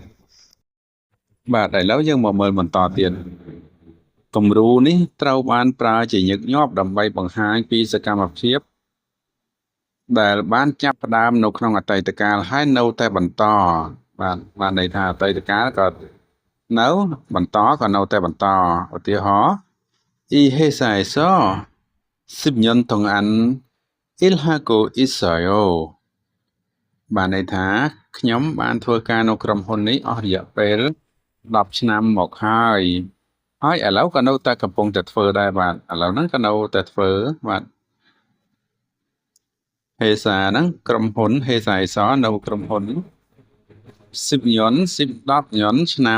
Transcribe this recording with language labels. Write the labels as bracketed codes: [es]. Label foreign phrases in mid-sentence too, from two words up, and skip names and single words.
[km] ឥឡូវយើងមកមើលបន្តទៀតគំរូនេះត្រូវបានប្រើជាញឹកញាប់ដើម្បីបង្ហាញពីសកម្មភាពដែលបានចាប់ផ្ដើមនៅក្នុងអតីតកាលហើយនៅតែបន្តបានន័យថាអតីតកាលក៏នៅបន្តក៏នៅតែបន្តឧទាហរណ៍ [ko] 이 회사에서 십년 동안 일하고 있어요 [km] បានន័យថាខ្ញុំបានធ្វើការនៅក្រុមហ៊ុននេះអស់រយៈពេល10ឆ្នាំមកហើយហើយឥឡូវក៏នៅតែកំពុងតែធ្វើដែរបាទឥឡូវហ្នឹងក៏នៅតែធ្វើបាទ ហេសាហ្នឹងក្រុមហ៊ុនហេសាអេសនៅក្រុមហ៊ុន10ញ៉ុន10ញ៉ុនឆ្នាំ